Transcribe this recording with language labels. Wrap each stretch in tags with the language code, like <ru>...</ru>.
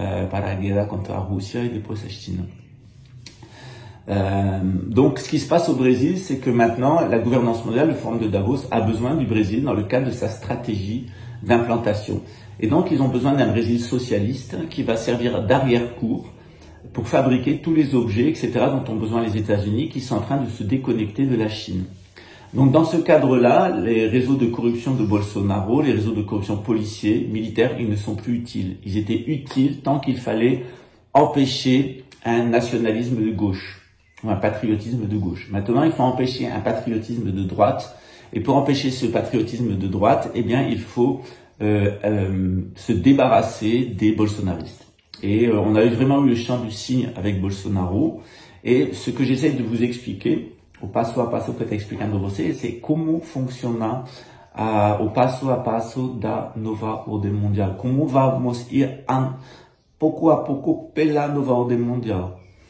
<pt>Para a guerra contra a Rússia e depois a China.</pt> <fr>Donc, ce qui se passe au Brésil, c'est que maintenant, la gouvernance mondiale, le Forum de Davos, a besoin du Brésil dans le cadre de sa stratégie d'implantation. Et donc, ils ont besoin d'un Brésil socialiste qui va servir d'arrière-cour pour fabriquer tous les objets, etc., dont ont besoin les États-Unis, qui sont en train de se déconnecter de la Chine. Donc, dans ce cadre-là, les réseaux de corruption de Bolsonaro, les réseaux de corruption policiers, militaires, ils ne sont plus utiles. Ils étaient utiles tant qu'il fallait empêcher un nationalisme de gauche, ou un patriotisme de gauche. Maintenant, il faut empêcher un patriotisme de droite. Et pour empêcher ce patriotisme de droite, eh bien, il faut se débarrasser des bolsonaristes. Et on a vraiment eu le champ du cygne avec Bolsonaro. Et ce que j'essaie de vous expliquer,</fr> <pt>o passo a passo que eu estou explicando a vocês, é como funciona o passo a passo da nova ordem mundial. Como vamos ir pouco a pouco pela nova ordem mundial.</pt>